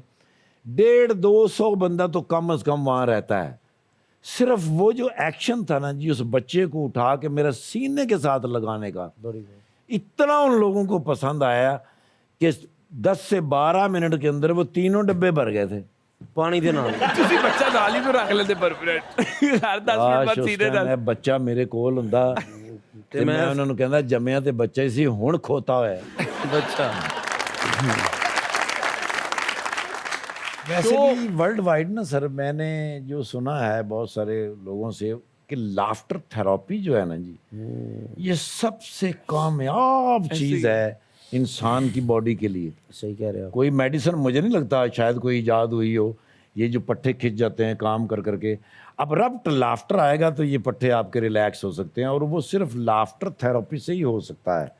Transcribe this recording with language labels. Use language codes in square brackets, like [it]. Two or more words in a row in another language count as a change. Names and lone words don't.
[ur] 150-200 بندہ تو کم از کم وہاں رہتا ہے. صرف وہ جو ایکشن تھا نا جی, اس بچے کو اٹھا کے میرا سینے کے ساتھ لگانے کا, اتنا ان لوگوں کو پسند آیا کہ 10 سے 12 منٹ کے اندر وہ تینوں ڈبے بھر گئے تھے [pa] پانی دے نال. تسی بچہ نال ہی رکھ لیندے پرمنٹ, ہر 10 منٹ بعد سیدھے میں بچہ میرے کول ہوندا تے میں انہاں نوں کہندا جمیا تے بچہ ہی سی, ہن کھوتا ہوا ہے بچہ. [ur] ویسے بھی [en] ورلڈ وائڈ [ur] نا سر, میں نے جو سنا ہے بہت سارے لوگوں سے, कि [en] laughter therapy [ur] جو ہے نا جی، یہ سب سے کامیاب چیز ہے انسان کی باڈی کے لیے. صحیح کہہ رہے ہو. کوئی میڈیسن مجھے نہیں لگتا شاید کوئی ایجاد ہوئی ہو، یہ جو پٹے کھنچ جاتے ہیں کام کر کرکے، اب ربٹ لافٹر آئے گا تو یہ پٹے آپکے ریلیکس ہو سکتے ہیں، اور وہ صرف [en] laughter therapy [ur] سے ہی ہو سکتا ہے.